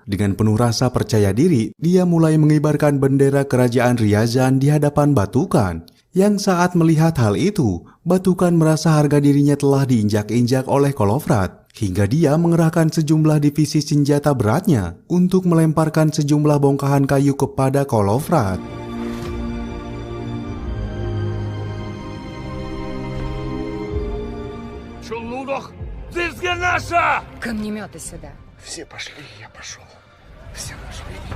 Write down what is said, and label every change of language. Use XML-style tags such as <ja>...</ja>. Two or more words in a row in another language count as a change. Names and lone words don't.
<id>Dengan penuh rasa percaya diri, dia mulai mengibarkan bendera kerajaan Ryazan di hadapan Batukan. Yang saat melihat hal itu, Batukan merasa harga dirinya telah diinjak-injak oleh Kolovrat, hingga dia mengerahkan sejumlah divisi senjata beratnya untuk melemparkan sejumlah bongkahan kayu kepada Kolovrat.</id> <ru>Камнеметы сюда. Все пошли, я пошел. Все пошли.</ru>